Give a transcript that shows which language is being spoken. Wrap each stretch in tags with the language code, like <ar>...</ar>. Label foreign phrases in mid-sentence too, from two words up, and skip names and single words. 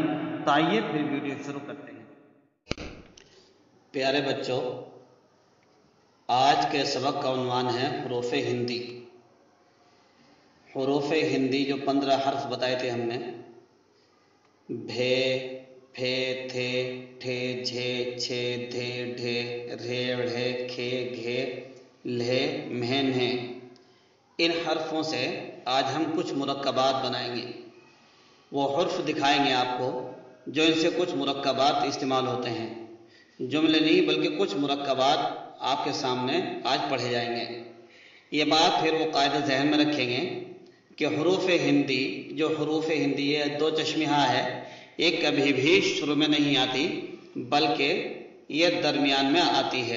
<ur>تو آئیے پھر ویڈیو شروع کرتے ہیں۔ پیارے بچوں، آج کے سبق کا عنوان ہے حروف ہندی۔ حروف ہندی جو 15 حرف بتائے تھے ہم نے، بھے، پھے، تھے، ٹھے، جھے، چھے، دھے، ڈھے، رھے، ڑھے، کھے، گھے، لھے، مھے، نھے، ان حرفوں سے آج ہم کچھ مرکبات بنائیں گے۔ وہ حرف دکھائیں گے آپ کو جو ان سے کچھ مرکبات استعمال ہوتے ہیں۔ جملے نہیں بلکہ کچھ مرکبات آپ کے سامنے آج پڑھے جائیں گے۔ یہ بات پھر وہ قاعدہ ذہن میں رکھیں گے کہ حروف ہندی جو حروف ہندی ہے دو چشمہ ہے، یہ کبھی بھی شروع میں نہیں آتی بلکہ یہ درمیان میں آتی ہے۔</ur>